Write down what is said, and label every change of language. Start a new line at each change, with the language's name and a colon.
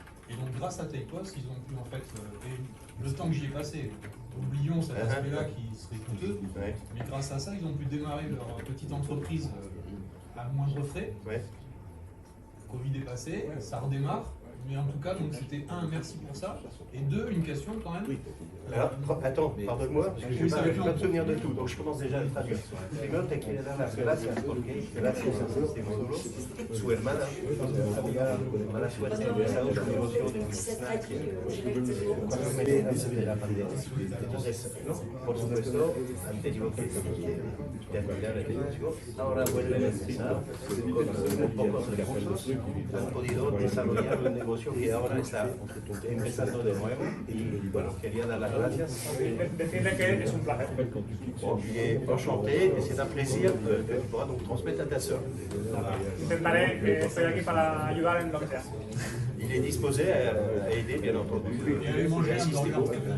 French: Et donc grâce à Techpos, ils ont pu en fait, et le temps que j'y ai passé, oublions cet aspect-là qui serait coûteux, mais grâce à ça, ils ont pu démarrer leur petite entreprise à moindre frais. Covid est passé, ça redémarre. Mais en tout cas, donc c'était un, merci pour ça, et deux, une question quand même. Alors, attends, pardonne-moi, parce que je ne vais pas me souvenir de tout, donc je commence déjà à le traduire.
Spanish: Primero te quiero dar las gracias porque gracias a este módulo, su hermana había mala suerte de esa otra negocio de un snack de la pandemia. Entonces, por supuesto, han tenido que terminar el negocio. Ahora vuelven a empezar con pocos recursos. Han podido desarrollar un negocio que ahora está empezando de nuevo y bueno, quería dar las gracias. Decirle que es un placer.
French: Enchanté, et c'est un plaisir de pouvoir donc transmettre à ta sœur.
Spanish: Intentaré, estoy aquí para ayudar en lo que sea.
French: Il est disposé à aider, bien entendu, et assister beaucoup.